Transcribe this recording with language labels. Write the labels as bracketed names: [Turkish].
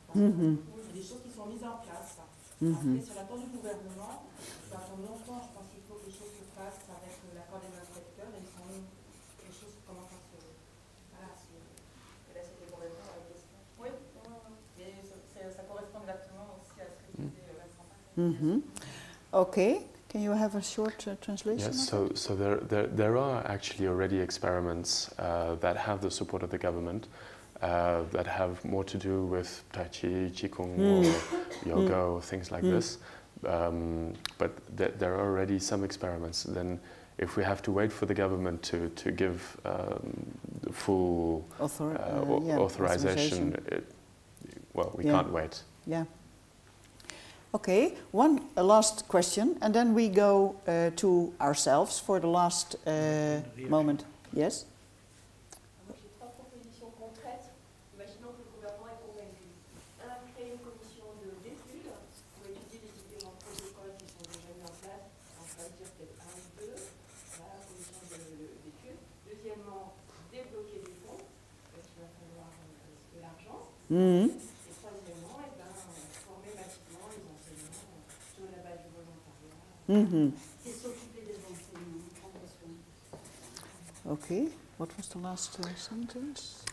[French] Il y a des choses qui sont mises en place. Après, sur la tour du gouvernement, ça prend longtemps. Je pense qu'il faut que les choses se fassent avec l'accord des inspecteurs. Et les choses commencent à se... Voilà, et là, c'était pour répondre à la question. Oui, mais ça correspond exactement aussi à ce que disait Vincent. [English] Okay. Can you have a short translation? Yes, so there are actually already experiments that have the support of the government that have more to do with Tai Chi, Qigong, or yoga, or things like this. But there are already some experiments. Then if we have to wait for the government to give the full authorization, we can't wait. Yeah. Okay, one last question, and then we go to ourselves for the last moment. Yes? [French] J'ai trois propositions concrètes. Imaginons que le gouvernement est convaincu. Un, créer une commission d'études pour étudier les différents protocoles qui sont déjà mis en place. On va dire peut-être un ou deux. Voilà, commission d'études. Deuxièmement, débloquer des fonds. Il va falloir de l'argent. Et troisièmement, former massivement les enseignants sur la base du volontariat. Et s'occuper des enseignants, prendre soin. [English] Okay, what was the last sentence?